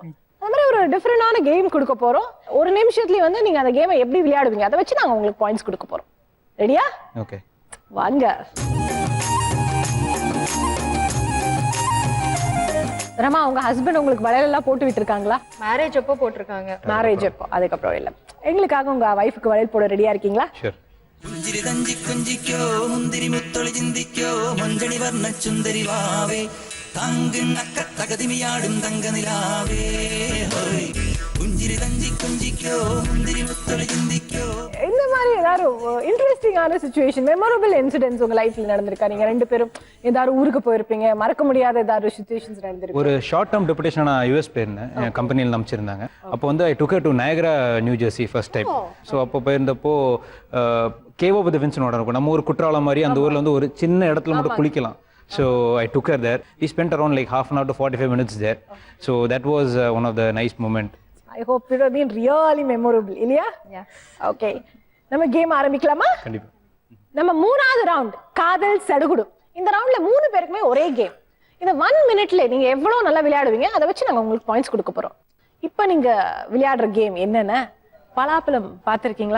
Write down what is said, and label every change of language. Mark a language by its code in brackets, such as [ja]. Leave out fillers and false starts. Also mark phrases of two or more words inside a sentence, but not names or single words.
[ta] அந்த மாதிரி ஒரு டிஃபரெண்டான கேம் கொடுக்க போறோம். 1 நிமிஷத்துலயே வந்து நீங்க அந்த கேமை எப்படி விளையாடுவீங்க அதை வச்சு நாங்க உங்களுக்கு பாயிண்ட்ஸ் கொடுக்க போறோம். ரெடியா? ஓகே வாங்க. ரமா, உங்க ஹஸ்பண்ட் உங்களுக்கு வளையல் எல்லாம் போட்டு விட்டுருக்காங்களா? மேரேஜ் அப்போ போட்டிருக்காங்க. மேரேஜ் அப்போ, அதுக்கப்புறம் இல்ல. எங்களுக்காக உங்க வைஃப்க்கு வளையல் போட ரெடியா இருக்கீங்களா? ஷூர். [ml] പുഞ്ചിരി തഞ്ചി കുഞ്ചിക്കോ മുന്തിരി മുത്തൊളി ചിന്തിക്കോ മഞ്ചണി വർണ്ണ ചുന്ദരി വാവേ തങ്കിണ്ണക്ക തകതിമിയാടും തങ്കനിലാവേ ഹോയ് പുഞ്ചിരി തഞ്ചി കുഞ്ചിക്കോ മുന്തിരി മുത്തൊളി ചിന്തിക്കോ. [ta] இந்த மாதிரி ஏதாவது இன்ட்ரெஸ்டிங்கான சிச்சுவேஷன், [en] memorable incidents [ta] உங்க லைஃப்ல நடந்திருக்கா? நீங்க 2 பேரும் ஏதாவது ஊருக்கு போயிருப்பீங்க, மறக்க முடியாத ஏதாவது சிச்சுவேஷன்ஸ் நடந்திருக்கு? ஒரு [en] short term deputation [ta] நான் யூஎஸ் போயிருந்தேன். என் கம்பெனியில் நம்பிச்சிருந்தாங்க. அப்போ வந்து [en] I took to Niagara New Jersey first time. So [ta] அப்போ போயிருந்தப்போ கேவ் ஆஃப் தி வின்ஸ் இருக்கும். நம்ம ஒரு குற்றாலம் மாதிரி அந்த ஊர்ல வந்து ஒரு சின்ன இடத்துல மட்டும் குளிக்கலாம். [en] So I took her there. We spent around like half an hour to 45 minutes there. So that was one of the nice moment. I hope it has been really memorable. [ta] இல்லையா? ஓகே, நம்ம கேம் ஆரம்பிக்கலாமா? கண்டிப்பா. நம்ம 3வது ரவுண்ட் காதல் சடுகுடு. இந்த ரவுண்ட்ல 3 பேருக்குமே ஒரே கேம். இந்த 1 மினிட்ல நீங்க எவ்வளவு நல்லா விளையாடுவீங்க அதை வச்சு நாங்க உங்களுக்கு பாயிண்ட்ஸ் கொடுக்க போறோம். இப்போ நீங்க விளையாடுற கேம் என்னன்னா, பலாப்பழம் பார்த்திருக்கீங்களா?